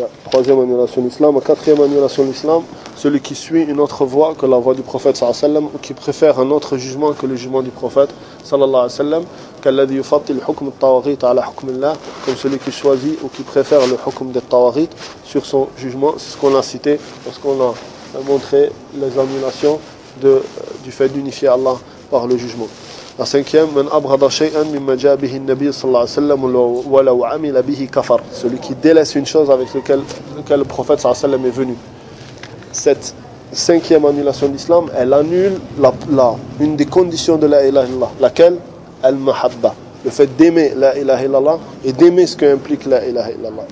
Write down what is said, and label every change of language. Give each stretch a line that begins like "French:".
French: Troisième annulation de l'islam. Quatrième annulation de l'islam, celui qui suit une autre voie que la voie du prophète sallallahu alayhi wa sallam ou qui préfère un autre jugement que le jugement du prophète sallallahu alayhi wa sallam, qu'alladhi yufattil hukm at-tawaghit ala hukm Allah, comme celui qui choisit ou qui préfère le hukm des tawaghit sur son jugement. C'est ce qu'on a cité lorsqu'on a montré les annulations du fait d'unifier Allah par le jugement. La cinquième,
Arabic: من أبغض شيئا مما جاء به النبي صلى الله عليه وسلم ولو عمل به كفر.
French: Celui qui délaisse une chose avec lequel le prophète
Arabic: صلى الله عليه وسلم
French: est venu. Cette cinquième annulation d'islam, elle annule une des conditions de la ilaha illallah. Laquelle? Al-mahabba. Le fait d'aimer la ilaha illallah et d'aimer ce qu'implique la ilaha illallah.